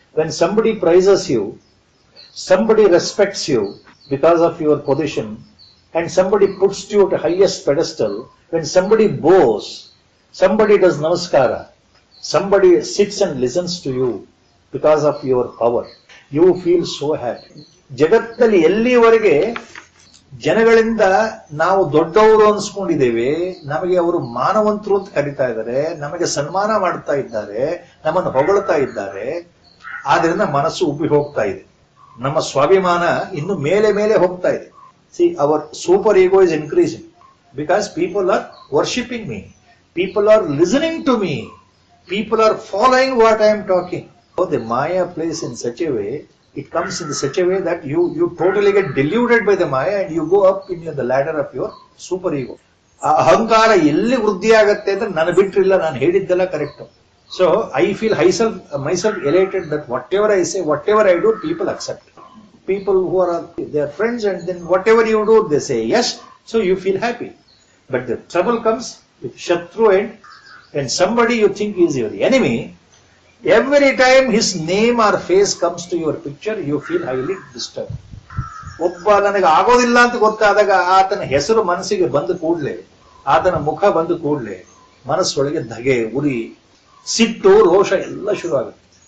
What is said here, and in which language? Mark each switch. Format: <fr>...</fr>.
<en>When somebody praises you, somebody respects you because of your position, and somebody puts you at the highest pedestal, when somebody bows, somebody does namaskara, somebody sits and listens to you because of your power, you feel so happy.</en> <kn>ಜಗತ್ತಲ್ಲಿ ಎಲ್ಲಿವರೆಗೆ ಜನಗಳಿಂದ ನಾವು ದೊಡ್ಡವರು ಅನ್ಸ್ಕೊಂಡಿದ್ದೇವೆ, ನಮಗೆ ಅವರು ಮಾನವಂತರು ಅಂತ ಕರೀತಾ ಇದ್ದಾರೆ, ನಮಗೆ ಸನ್ಮಾನ ಮಾಡ್ತಾ ಇದ್ದಾರೆ, ನಮ್ಮನ್ನು ಹೊಗಳ್ತಾ ಇದ್ದಾರೆ, ಆದ್ರಿಂದ ಮನಸ್ಸು ಉಬ್ಬಿ ಹೋಗ್ತಾ ಇದೆ. ನಮ್ಮ ಸ್ವಾಭಿಮಾನ ಇನ್ನು ಮೇಲೆ ಮೇಲೆ ಹೋಗ್ತಾ ಇದೆ.</kn> <en>See, our super ego is increasing because people are worshipping me, people are listening to me, people are following what I am talking. So the Maya plays in such a way, it comes in such a way that you totally get deluded by the Maya and you go up in the ladder of your super ego.</en> <kn>ಅಹಂಕಾರ ಎಲ್ಲಿ ವೃದ್ಧಿ ಆಗತ್ತೆ ಅಂದ್ರೆ ನನ್ನ ಬಿಟ್ರಿಲ್ಲ, ನಾನು ಹೇಳಿದ್ದೆಲ್ಲ correct.</kn> <en>So I feel myself elated that whatever I say, whatever I do, people accept. People who are their friends, and then whatever you do, they say yes, so you feel happy. But the trouble comes with Shatru, and when somebody you think is your enemy, every time his name or face comes to your picture, you feel highly disturbed.</en> <kn>ಒಬ್ಬ ನನಗೆ ಆಗೋದಿಲ್ಲ ಅಂತ ಗೊತ್ತಾದಾಗ ಆತನ ಹೆಸರು ಮನಸ್ಸಿಗೆ ಬಂದ ಕೂಡಲೇ, ಆತನ ಮುಖ ಬಂದ ಕೂಡಲೇ ಮನಸ್ಸೊಳಗೆ ಧಗೆ, ಉರಿ, ಸಿಟ್ಟು, ರೋಷ ಎಲ್ಲ ಶುರು ಆಗುತ್ತೆ.</kn>